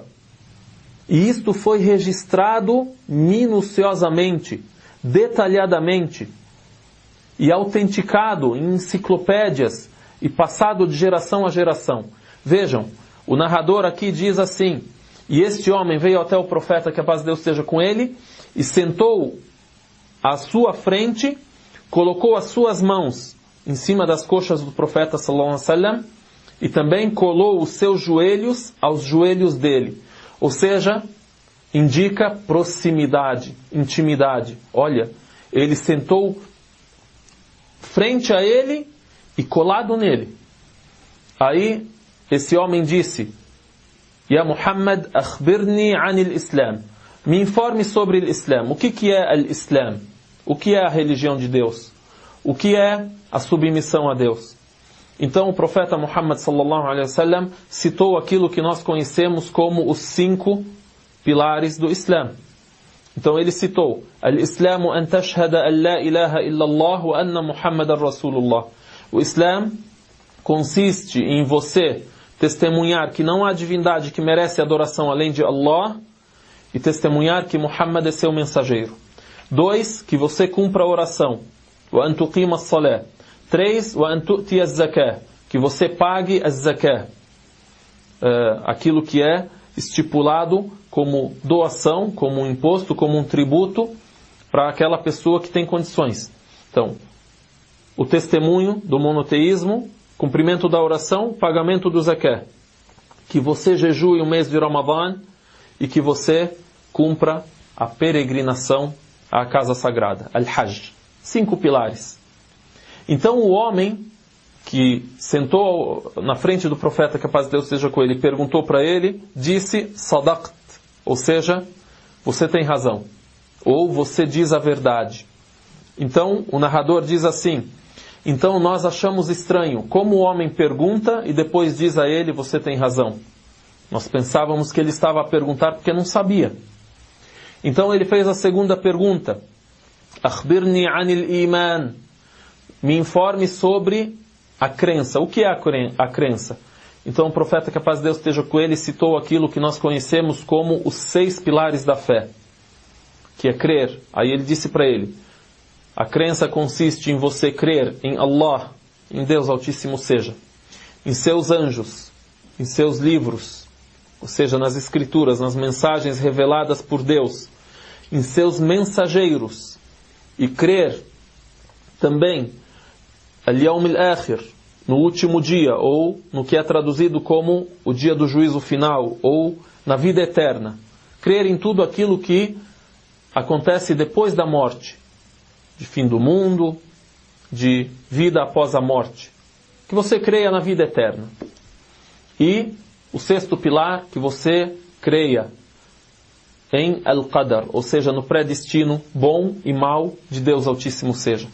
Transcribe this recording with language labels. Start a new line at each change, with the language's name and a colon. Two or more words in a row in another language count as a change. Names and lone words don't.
Portuguese: E isto foi registrado minuciosamente, detalhadamente, e autenticado em enciclopédias e passado de geração a geração. Vejam, o narrador aqui diz assim: e este homem veio até o profeta, que a paz de Deus esteja com ele, e sentou à sua frente, colocou as suas mãos em cima das coxas do profeta
Arabic: صلى الله عليه وسلم
Portuguese: e também colou os seus joelhos aos joelhos dele. Ou seja, indica proximidade, intimidade. Olha, ele sentou frente a ele e colado nele. Aí, esse homem disse:
Arabic: يا محمد أخبرني عن الإسلام.
Portuguese: Me informe sobre o Islam. O que é o Islam? O que é a religião de Deus? O que é a submissão a Deus? Então o profeta Muhammad
Arabic: صلى الله عليه وسلم
Portuguese: citou aquilo que nós conhecemos como os 5 pilares do Islã. Então ele citou:
Arabic: الإسلام أن تشهد أن لا إله إلا الله وأن محمدا رسول الله.
Portuguese: O Islã consiste em você testemunhar que não há divindade que merece adoração além de Allah e testemunhar que Muhammad é seu mensageiro. 2, que você cumpra a oração.
Arabic: وأن تقيم الصلاة. 3, وأن تؤتي الزكاة,
Portuguese: que você pague az-zakah, aquilo que é estipulado como doação, como um imposto, como um tributo para aquela pessoa que tem condições. Então, o testemunho do monoteísmo, cumprimento da oração, pagamento do zakah, que você jejue o mês de Ramadã e que você cumpra a peregrinação à casa sagrada, al-Hajj. 5 pilares. Então o homem que sentou na frente do profeta, que a paz de Deus seja com ele, perguntou para ele, disse: Sadaqt, ou seja, você tem razão, ou você diz a verdade. Então o narrador diz assim: então nós achamos estranho como o homem pergunta e depois diz a ele: você tem razão. Nós pensávamos que ele estava a perguntar porque não sabia. Então ele fez a segunda pergunta:
Arabic: أخبرني عن الإيمان.
Portuguese: Me informe sobre a crença. O que é a crença? Então o profeta, que a paz de Deus esteja com ele, citou aquilo que nós conhecemos como os 6 pilares da fé, que é crer. Aí ele disse para ele: a crença consiste em você crer em Allah, em Deus Altíssimo seja, em seus anjos, em seus livros, ou seja, nas escrituras, nas mensagens reveladas por Deus, em seus mensageiros, e crer também
Arabic: اليوم الآخر,
Portuguese: no último dia, ou no que é traduzido como o dia do juízo final, ou na vida eterna. Crer em tudo aquilo que acontece depois da morte, de fim do mundo, de vida após a morte. Que você creia na vida eterna. E o sexto pilar, que você creia em Al-Qadar, ou seja, no predestino bom e mal de Deus Altíssimo seja.